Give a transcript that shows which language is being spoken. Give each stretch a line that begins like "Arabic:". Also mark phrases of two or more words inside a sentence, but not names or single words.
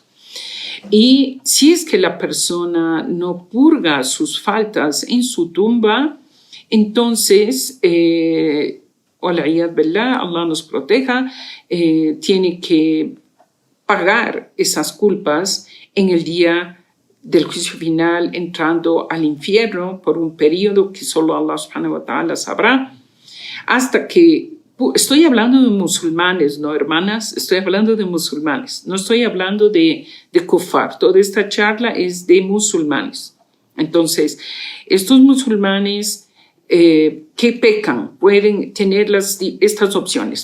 Spanish: Y si es que la persona no purga sus faltas en su tumba, entonces, Allah nos proteja, tiene que pagar esas culpas en el día del juicio final, entrando al infierno por un periodo que solo
Arabic: الله سبحانه وتعالى
Spanish: sabrá, hasta que... Estoy hablando de musulmanes, ¿no, hermanas? Estoy hablando de musulmanes. No estoy hablando de kufar. Toda esta charla es de musulmanes. Entonces, estos musulmanes que pecan pueden tener estas opciones.